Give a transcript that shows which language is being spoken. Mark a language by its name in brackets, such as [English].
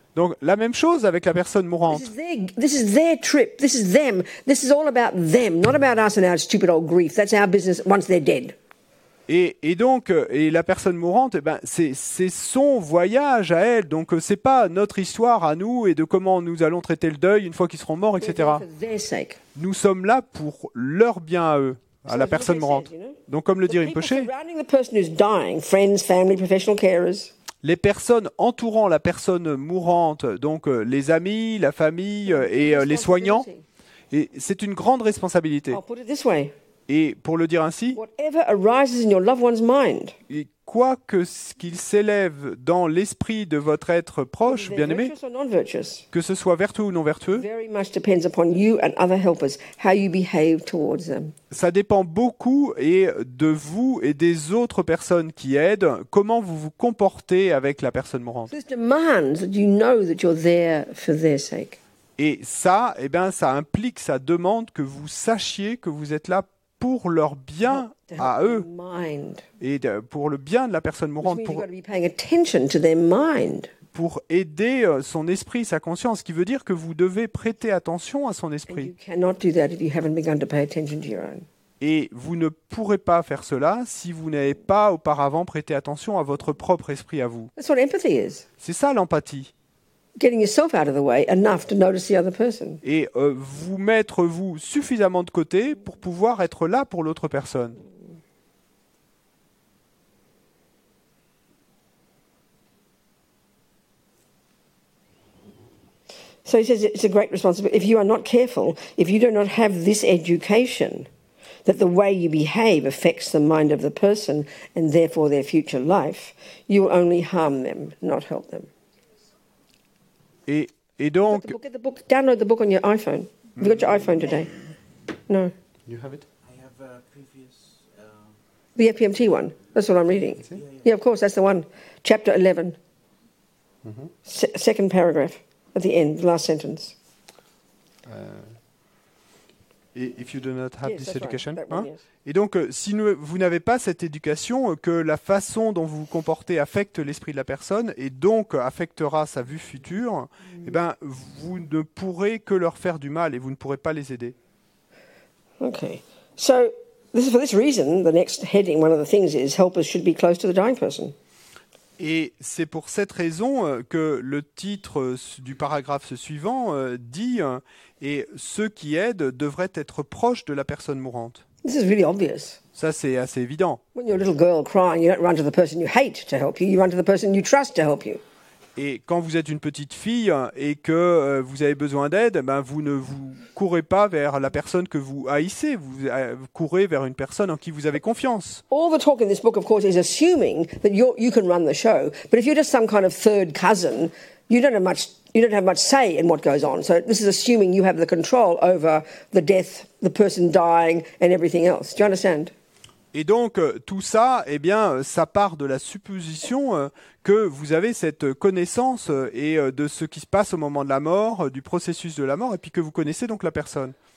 [French] Donc, la même chose avec la personne mourante. [English] This is their trip. This is them. This is all about them, not about us and our stupid old grief. That's our business once they're dead. [French] Et donc, la personne mourante, c'est son voyage à elle. Donc, c'est pas notre histoire à nous et de comment nous allons traiter le deuil une fois qu'ils seront morts, etc. [English] For their sake. [French] Nous sommes là pour leur bien à eux, à la personne mourante. Donc, comme le dit [English] People [French] Rinpoche, [English] surrounding the person who's dying, friends, family, professional carers, [French] les personnes entourant la personne mourante, donc les amis, la famille et les soignants, et c'est une grande responsabilité. [English] I'll put it this way. [French] Et pour le dire ainsi, [English] Whatever arises in your loved one's mind, [French] et quoi que ce qu'il s'élève dans l'esprit de votre être proche, [English] they're [French] bien-aimé, [English] virtuous or non-virtuous, [French] que ce soit vertueux ou non vertueux, [English] very much depends upon you and other helpers, how you behave towards them. [French] ça dépend beaucoup et de vous et des autres personnes qui aident, comment vous vous comportez avec la personne mourante. [English] This demands that you know that you're there for their sake. [French] Et ça, ça implique, ça demande que vous sachiez que vous êtes là pour leur bien [English] To help [French] à [English] their [French] eux [English] mind. [French] et pour le bien de la personne [English] Which [French] mourante, [English] means you've got to be paying attention to their mind. [French] pour aider son esprit, sa conscience, ce qui veut dire que vous devez prêter attention à son [English] And you [French] esprit. [English] cannot do that if you haven't begun to pay attention to your own. [French] Et vous ne pourrez pas faire cela si vous n'avez pas auparavant prêté attention à votre propre esprit à vous. [English] That's what empathy is. [French] C'est ça l'empathie. [English] Getting yourself out of the way enough to notice the other person. [French] Et vous mettre vous suffisamment de côté pour pouvoir être là pour l'autre personne. [English] So he says it's a great responsibility. If you are not careful, if you do not have this education, that the way you behave affects the mind of the person and therefore their future life, you will only harm them, not help them. [French] Et donc... [English] Get the book, download the book on your iPhone. Have you got your iPhone today? No. You have it? I have a previous. The FPMT one. That's what I'm reading. Yeah, of course, that's the one. Chapter 11. Second paragraph at the end, the last sentence. If you do not have Yes, this that's right. education. That one, yes. [French] Et donc, si vous n'avez pas cette éducation, que la façon dont vous vous comportez affecte l'esprit de la personne et donc affectera sa vue future, vous ne pourrez que leur faire du mal et vous ne pourrez pas les aider. [English] Okay. So, for this reason, the next heading, one of the things is helpers should be close to the dying person. [French] Et c'est pour cette raison que le titre du paragraphe suivant dit et ceux qui aident devraient être proches de la personne mourante. [English] This is really obvious. [French] Ça, c'est assez évident. [English] When you're a little girl crying, you don't run to the person you hate to help you. You run to the person you trust to help you. [French] Et quand vous êtes une petite fille et que vous avez besoin d'aide, vous ne vous courez pas vers la personne que vous haïssez, vous courez vers une personne en qui vous avez confiance. [English] All the talk in this book, of course, is assuming that you can run the show. But if you're just some kind of third cousin, you don't have much say in what goes on. So this is assuming you have the control over the death, the person dying, and everything else. Do you understand? [French] Et donc, tout ça, ça part de la supposition que vous avez cette connaissance de ce qui se passe au moment de la mort, du processus de la mort, et puis que vous connaissez donc la personne.